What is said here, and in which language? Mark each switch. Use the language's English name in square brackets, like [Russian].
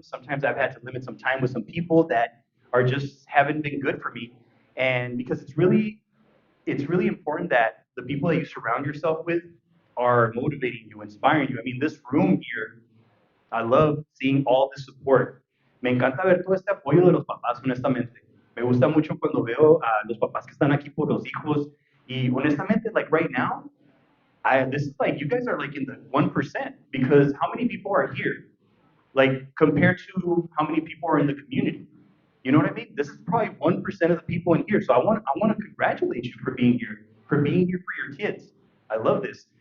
[English] Sometimes I've had to limit some time with some people that are just haven't been good for me. And because it's really important that the people that you surround yourself with are motivating you, inspiring you. I mean, this room here, I love seeing all the support. [Spanish] Me encanta ver todo este apoyo de los papás, honestamente. Me gusta mucho cuando veo a los papás que están aquí por los hijos. Y honestamente, [English] like right now, this is like you guys are like in the 1% because how many people are here? Like compared to how many people are in the community. You know what I mean? This is probably 1% of the people in here. So I want to congratulate you for being here for your kids. I love this.